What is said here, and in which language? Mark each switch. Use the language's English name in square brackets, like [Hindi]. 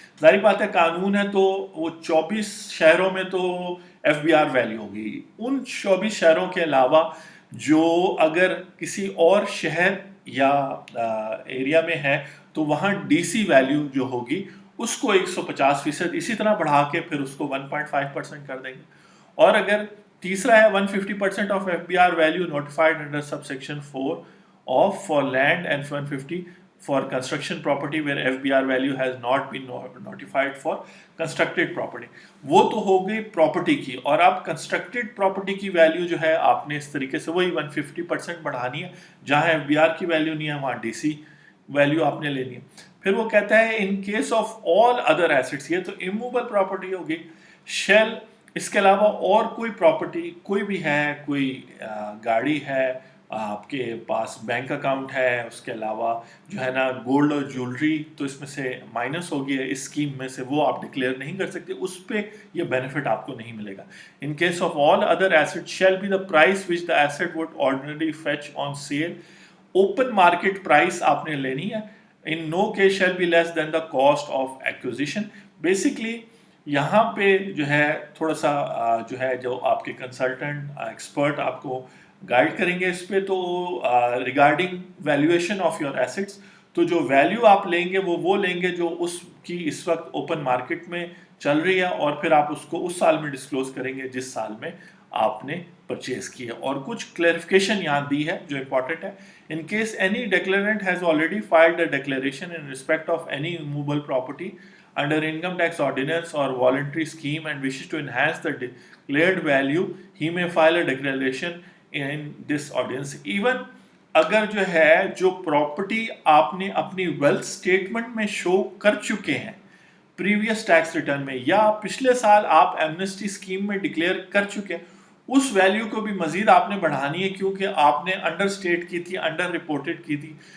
[Urdu] ظاہر بات ہے قانون ہے تو وہ 24 شہروں میں تو ایف بی آر ویلیو ہوگی. ان 24 شہروں کے علاوہ جو اگر کسی اور شہر یا ایریا میں ہے تو وہاں ڈی سی ویلیو جو ہوگی اس کو 150% اسی طرح بڑھا کے پھر اس کو 1.5% کر دیں گے. اور اگر تیسرا ہے [English] 150% of F B R value notified under sub section 4 of for land and 150 for construction property where FBR value has not been notified for constructed property. [Urdu] وہ تو ہو گئی پراپرٹی کی. اور اب کنسٹرکٹیڈ پراپرٹی کی ویلیو جو ہے آپ نے اس طریقے سے وہی 150% بڑھانی ہے. جہاں ایف بی آر کی ویلیو نہیں ہے وہاں ڈی سی ویلیو آپ نے لینی ہے. پھر وہ کہتا ہے [English] in case of all other assets, [Urdu] یہ تو اموویبل پراپرٹی ہوگی, شیل اس کے علاوہ اور کوئی پراپرٹی کوئی بھی ہے, کوئی گاڑی ہے, آپ کے پاس بینک اکاؤنٹ ہے, اس کے علاوہ جو ہے نا گولڈ اور جولری تو اس میں سے مائنس ہو گیا اس اسکیم میں سے, وہ آپ ڈکلیئر نہیں کر سکتے, اس پہ یہ بینیفٹ آپ کو نہیں ملے گا. [English] in case of all other asset shall be the price which the asset would ordinarily fetch on sale, [Urdu] open market price آپ نے لینی ہے. [English] In no case shall be less than the cost of acquisition. [Urdu] Basically یہاں پہ جو ہے تھوڑا سا جو ہے جو آپ کے کنسلٹنٹ ایکسپرٹ آپ کو گائیڈ کریں گے اس پہ, تو [English] regarding valuation of your assets, [Urdu] تو جو ویلیو آپ لیں گے وہ لیں گے جو اس کی اس وقت اوپن مارکیٹ میں چل رہی ہے, اور پھر آپ اس کو اس سال میں ڈسکلوز کریں گے جس سال میں آپ نے پرچیز کی ہے. اور کچھ کلیریفیکیشن یہاں دی ہے جو امپورٹنٹ ہے. [English] In case any declarant has already filed a declaration in respect of any movable property under income tax ordinance or voluntary scheme and wishes to enhance the declared value, he may file a declaration in this ordinance. [Urdu] Even اگر جو ہے جو property آپ نے اپنی wealth statement میں شو کر چکے ہیں پریویس ٹیکس ریٹرن میں, یا پچھلے سال آپ ایمنسٹی اسکیم میں ڈکلیئر کر چکے ہیں, اس ویلیو کو بھی مزید آپ نے بڑھانی ہے کیونکہ آپ نے انڈر اسٹیٹ کی تھی, انڈر رپورٹڈ کی تھی.